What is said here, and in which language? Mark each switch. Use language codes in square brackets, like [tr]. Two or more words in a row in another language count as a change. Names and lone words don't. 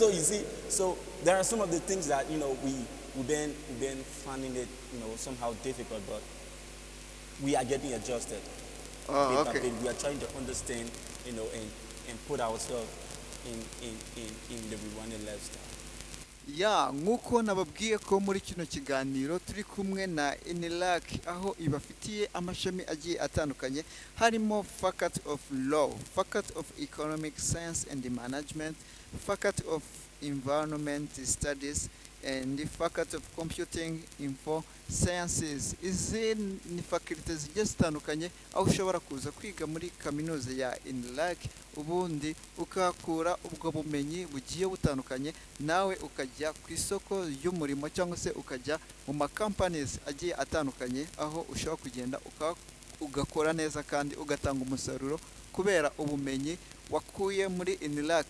[en] So you see, there are some of the things that we've been finding it somehow difficult, but we are getting adjusted. Okay. We are trying to understand, and put ourselves in the Rwandan lifestyle. [rw] Ya nk'uko nababwiye ko muri kino kiganiro turi kumwe na Inilac aho ibafitiye amashami agiye atandukanye harimo Faculty of Law, Faculty of Economic Science and Management, Faculty of Environment Studies and the Faculty of Computing Info Sciences. Izi ni faculty zigiye zitandukanye aho ushobora kuza kwiga muri kaminuza ya Inilac ubundi ukakura ubwo bumenyi bugiye butandukanye nawe ukajya ku isoko y'umurimo cyangwa se ukajya mu ma companies agiye atandukanye aho ushobora kugenda ugakora neza kandi ugatanga umusaruro kubera ubumenyi wakuye muri Inilac.